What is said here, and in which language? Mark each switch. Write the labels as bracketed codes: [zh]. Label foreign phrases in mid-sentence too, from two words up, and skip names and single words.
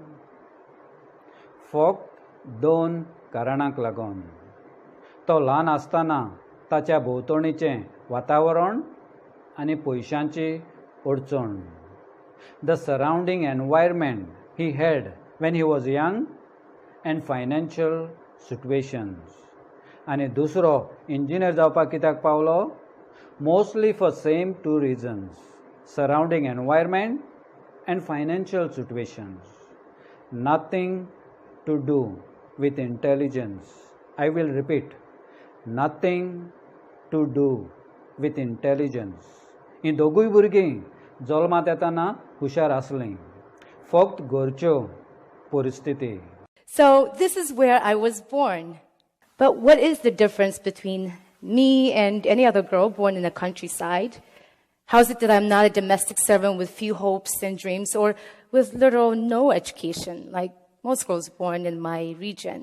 [kok] फकत 2 कारणांक लागून. तो ल्हान आसतना ताच्या भोंवतणीचें वातावरण आनी पयशांची अडचण. [en] The surrounding environment he had when he was young and financial situations. [kok] आनी दुसरो इंजिनियर जावपाक कित्याक पावलो? [en] Mostly for same 2 reasons. Surrounding environment and financial situations. Nothing to do with intelligence. I will repeat. Nothing to do with intelligence. [kok] ही दोगूय भुरगीं जल्मात येताना हुशार आसलीं. फकत घरच्यो परिस्थिती. [en] So this is where I was born. But what is the difference between me and any other girl born in the countryside? How is it that I'm not a domestic servant with few hopes and dreams, or with little or no education, like most girls born in my region?